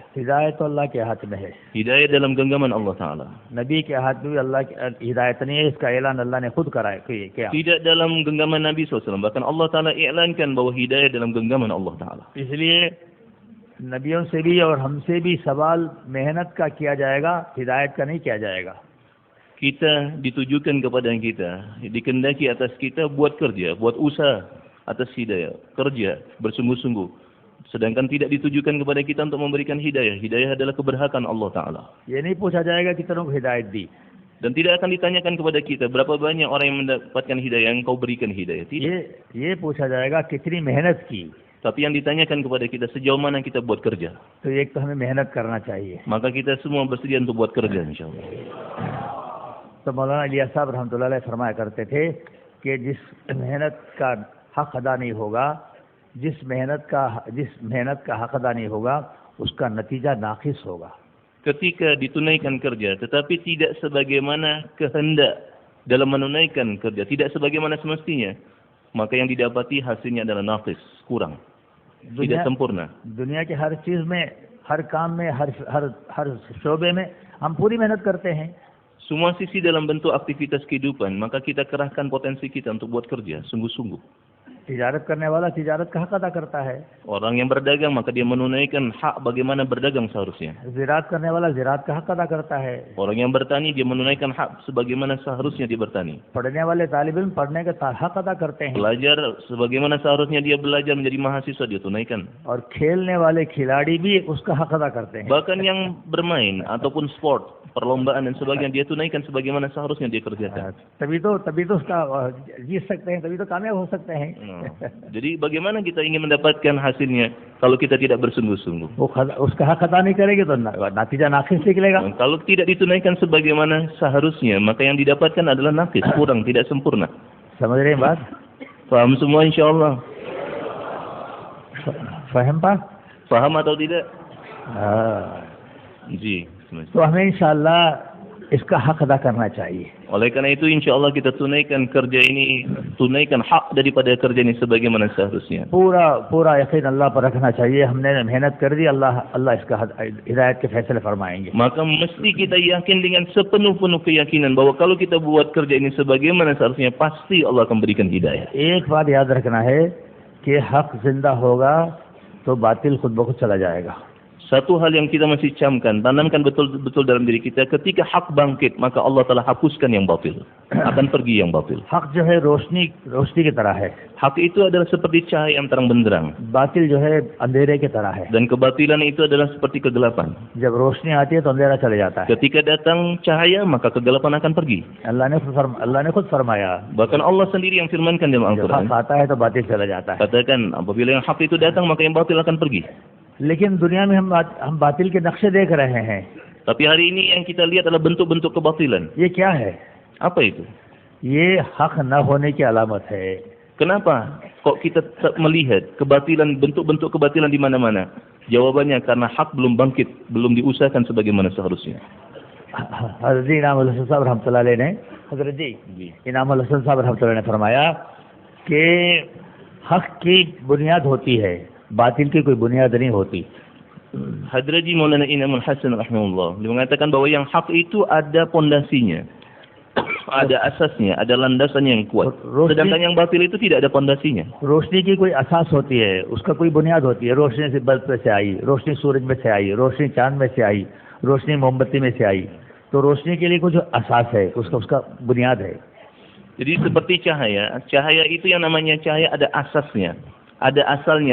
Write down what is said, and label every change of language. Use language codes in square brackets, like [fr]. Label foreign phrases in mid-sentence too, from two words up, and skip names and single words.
[hi] हिदायत तो अल्लाह के हाथ में है. [id] Hidayah dalam genggaman Allah Ta'ala. [hi] नबी के हाथ में भी अल्लाह की हिदायत नहीं है. इसका ऐलान अल्लाह ने खुद किया. [id] Tidak dalam genggaman Nabi SAW. Bahkan Allah Ta'ala i'lankan bahwa hidayah dalam genggaman Allah Ta'ala. [hi] इसलिए नबियों से भी और हमसे भी सवाल मेहनत का किया जाएगा, हिदायत का नहीं किया जाएगा. [id] Kita ditujukan kepada kita, dikendaki atas kita buat kerja, buat usaha atas hidayah, kerja bersungguh-sungguh. Sedangkan tidak ditujukan kepada kita untuk memberikan hidayah. Hidayah adalah keberhakan Allah Ta'ala. [hi] ये नहीं पूछा जाएगा कितनों को हिदायत दी. [id] Dan tidak akan ditanyakan kepada kita berapa banyak orang yang mendapatkan hidayah, yang kau berikan hidayah. Tidak. [hi] ये पूछा जाएगा कितनी मेहनत की. [id] Tapi yang ditanyakan kepada kita sejauh mana kita buat kerja. [hi] तो एक तो हमें मेहनत करना चाहिए. [id] Maka kita semua bersedia untuk buat kerja insyaAllah. [hi] तो मौलाना इलियास साहब [ar] رحمة الله عليه [hi] फरमाया करते थे कि जिस मेहनत का हक अदा नहीं होगा, जिस मेहनत का हक अदा नहीं होगा, उसका नतीजा नाकिस होगा. [id] Ketika ditunaikan kerja tetapi tidak sebagaimana kehendak dalam menunaikan kerja, tidak sebagaimana semestinya, maka yang didapati hasilnya adalah naqis, kurang, tidak sempurna. [hi] दुनिया के हर चीज में, हर काम में, हर शोबे में हम पूरी मेहनत करते हैं. [id] Semua sisi dalam bentuk aktivitas kehidupan, maka kita kerahkan potensi kita untuk buat kerja sungguh-sungguh. [hi] तिजारत करने वाला तिजारत का हक अदा करता है. [id] Orang yang berdagang maka dia menunaikan hak bagaimana berdagang seharusnya. [hi] ज़िरात करने वाला ज़िरात का हक अदा करता है. [id] Orang yang bertani dia menunaikan hak sebagaimana seharusnya dia bertani. [hi] पढ़ने वाले तालिब इल्म पढ़ने का हक अदा करते हैं. [id] Belajar sebagaimana seharusnya dia belajar menjadi mahasiswa dia tunaikan. [hi] और खेलने वाले खिलाड़ी भी उसका हक अदा करते हैं. [id] Bahkan yang bermain ataupun sport, perlombaan dan sebagainya dia tunaikan sebagaimana seharusnya dia kerjakan. [hi] तभी तो उसका जीत सकते हैं, तभी तो कामयाब हो सकते हैं. [id] Jadi bagaimana kita ingin mendapatkan hasilnya kalau kita tidak bersungguh-sungguh? [hi] वो उसका हक अदा नहीं करेंगे तो नतीजा नाकिस निकलेगा. [id] Kalau tidak ditunaikan sebagaimana seharusnya, maka yang didapatkan adalah nakis, kurang, tidak sempurna. [hi] समझ रहे हैं बात? [id] Faham semua insyaAllah? Faham pa? Faham atau tidak? [hi] जी. तो हमें इंशाअल्लाह इसका हक अदा करना चाहिए. [id] Oleh karena itu insyaallah kita tunaikan kerja ini, tunaikan hak daripada kerja ini sebagaimana seharusnya. [hi] पूरा यकीन अल्लाह पर रखना चाहिए. हमने मेहनत कर दी, अल्लाह इसका हिदायत के फैसले फरमाएंगे. [id] Maka mesti kita yakin dengan sepenuh-penuh keyakinan bahwa kalau kita buat kerja ini sebagaimana seharusnya, pasti Allah akan berikan hidayah. [hi] एक बात याद रखना है कि हक जिंदा होगा तो बातिल खुद ब खुद चला जाएगा. [id] Satu hal yang kita masih camkan, tanamkan betul-betul dalam diri kita, ketika hak bangkit, maka Allah telah hapuskan yang batil. Akan pergi yang batil. [hi] हक जो है रोशनी की तरह है. [id] Hak itu adalah seperti cahaya yang terang benderang. [hi] बातिल जो है अंधेरे की तरह है. [id] Dan kebatilan itu adalah seperti kegelapan. [hi] जब रोशनी आती है तो अंधेरा चले जाता है. [id] Ketika datang cahaya, maka kegelapan akan pergi. [hi] अल्लाह ने खुद फरमाया. [id] Bahkan Allah sendiri yang firmankan dalam [hi] जब [id] Al-Quran. [hi] हक आता है तो बातिल चला जाता है. [id] Katakan, apabila yang hak itu datang, maka yang batil akan pergi. [hi] लेकिन दुनिया में हम बातिल के नक्शे देख रहे हैं. [id] Tapi hari ini yang kita lihat adalah bentuk-bentuk kebatilan. [hi] ये क्या है? [id] Apa itu? [hi] ये हक न होने की alamat है. [id] Kenapa kok kita melihat kebatilan, bentuk-bentuk kebatilan di mana-mana? Jawabannya karena hak belum bangkit, belum diusahakan sebagaimana seharusnya. [hi] हज़रत इनामुल हसन साहब [ar] رحمة الله عليه [hi] ने हज़रत जी इनामुल हसन साहब [ar] رحمة الله عليه [hi] ने फरमाया कि हक की बुनियाद होती है, बातिल की कोई बुनियाद नहीं होती. [id] Hadrat Haji Maulana Inamul Hasan rahimahullah, dia mengatakan bahwa yang hak itu ada pondasinya, ada asasnya, ada landasannya yang kuat. Sedangkan yang batil itu tidak ada pondasinya. [hi] रोशनी की कोई असास होती है, उसका कोई बुनियाद होती है. रोशनी से बल्ब में से आई, रोशनी सूरज में से आई, रोशनी चांद में से आई, रोशनी मोमबत्ती में से आई. तो रोशनी के लिए कुछ असास है, उसका बुनियाद है. [id] Jadi seperti cahaya, cahaya itu yang namanya cahaya ada asasnya, ada asalnya.